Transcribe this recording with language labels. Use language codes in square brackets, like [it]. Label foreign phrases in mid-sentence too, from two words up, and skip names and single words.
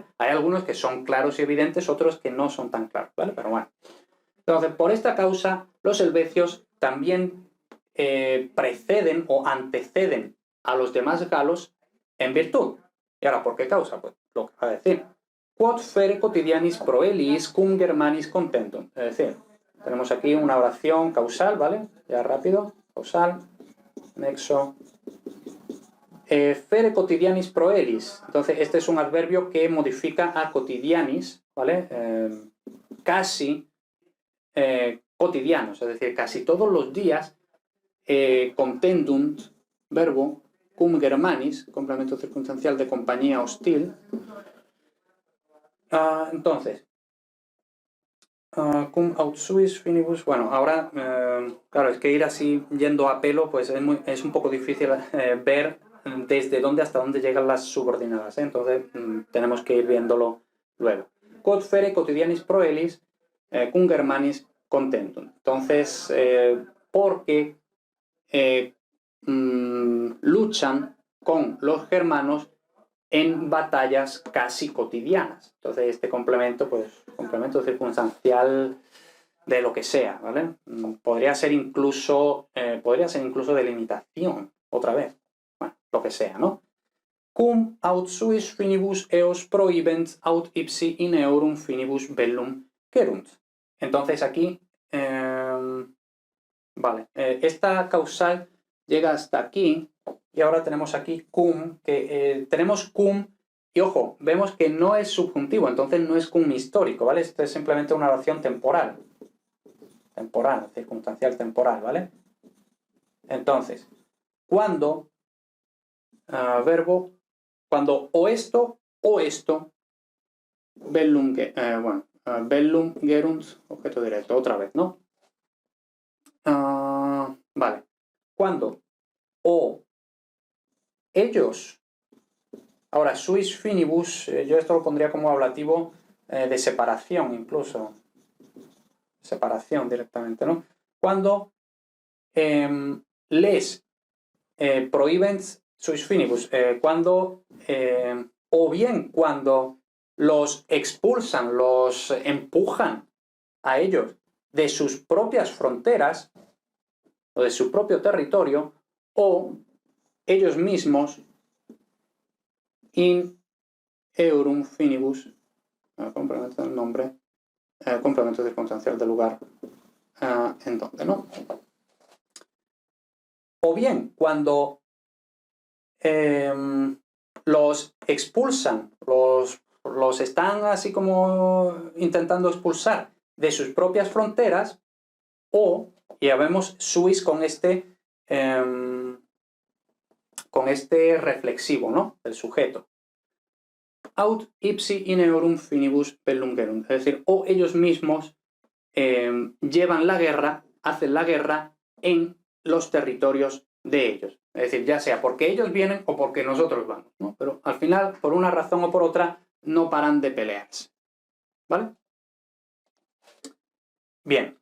[es] Hay algunos que son claros y evidentes, otros que no son tan claros, ¿vale? Pero bueno. Entonces, por esta causa, los helvecios también preceden o anteceden a los demás galos en virtud. ¿Y ahora por qué causa? Pues lo que va a decir. [la] Quod fere quotidianis proelis cum germanis contentum. [es] Es decir, tenemos aquí una oración causal, ¿vale? Ya rápido. Causal, nexo. [la] Fere quotidianis proelis. [es] Entonces, este es un adverbio que modifica a quotidianis, ¿vale? Casi cotidianos, es decir, casi todos los días contendunt, verbo, [la] cum germanis, [es] complemento circunstancial de compañía hostil. Entonces, [la] cum aut suis finibus. [es] Bueno, ahora, claro, es que ir así yendo a pelo, pues es un poco difícil ver desde dónde hasta dónde llegan las subordinadas, ¿eh? Entonces, tenemos que ir viéndolo luego. [la] Quod fere quotidianis proelis, cum germanis contentum. [es] Entonces, porque luchan con los germanos en batallas casi cotidianas. Entonces, este complemento, pues, complemento circunstancial de lo que sea, ¿vale? Podría ser incluso delimitación, otra vez. Bueno, lo que sea, ¿no? [la] Cum aut suis finibus eos prohibent aut ipsi in eorum finibus bellum querunt. [es] Entonces aquí, vale, esta causal llega hasta aquí. Y ahora tenemos aquí cum, que tenemos cum, y ojo, vemos que no es subjuntivo, entonces no es cum histórico, ¿vale? Esto es simplemente una oración temporal. Temporal, circunstancial temporal, ¿vale? Entonces, cuando, verbo, cuando o esto, [la] bellum, bellum gerunt, [es] objeto directo, otra vez, ¿no? Vale. Cuando o ellos. Ahora, [la] suis finibus, [es] yo esto lo pondría como ablativo de separación incluso. Separación directamente, ¿no? Cuando les prohíben [la] suis finibus, [es] cuando, o bien cuando los expulsan, los empujan a ellos de sus propias fronteras o de su propio territorio, o ellos mismos [la] in eorum finibus, [es] complemento del nombre, complemento circunstancial del lugar, en donde, ¿no? O bien, cuando los expulsan, los están así como intentando expulsar de sus propias fronteras, o, ya vemos, suis con este reflexivo, ¿no? El sujeto. [la] Aut ipsi in eorum finibus bellum gerunt. [es] Es decir, o ellos mismos llevan la guerra, hacen la guerra en los territorios de ellos. Es decir, ya sea porque ellos vienen o porque nosotros vamos, ¿no? Pero al final, por una razón o por otra, no paran de pelearse. ¿Vale? Bien.